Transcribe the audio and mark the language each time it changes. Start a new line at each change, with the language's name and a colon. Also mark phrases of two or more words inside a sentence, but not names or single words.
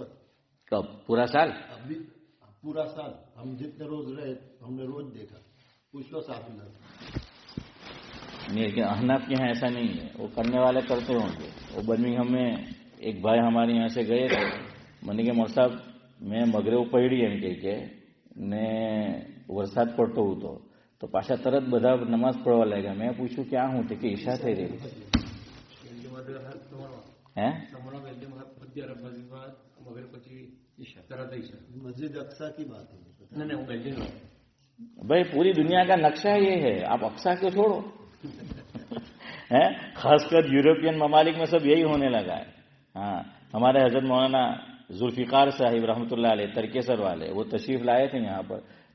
Urdu: کب؟ پورا سال؟ ابھی پورا سال ہم جتنے روز رہے ہم نے روز دیکھا. پوچھ لو صاحب اللہ. نہیں، لیکن احناف کے یہاں ایسا نہیں ہے. وہ کرنے والے کرتے ہوں گے. وہ برمنگھم میں ایک بھائی ہمارے یہاں سے گئے تھے. میں نے کہا مول صاحب میں
Gujarati: મગરેવ પડી એમ કે ને વરસાદ પડતો હતો તો પાછા તરત બધા નમાઝ પઢવા લાગ્યા. મેં પૂછ્યું ક્યાં હું? કે ઈશા થઈ રહી. હે?
Urdu: مسجد اقصی کی بات ہے. بھائی پوری دنیا کا نقشہ یہ ہے، آپ اقصی کو چھوڑو. خاص کر یورپین ممالک میں سب یہی ہونے لگا ہے. ہاں، ہمارے حضرت مولانا ذوالفقار صاحب رحمۃ اللہ علیہ ترکیسر والے وہ تشریف لائے تھے یہاں پر.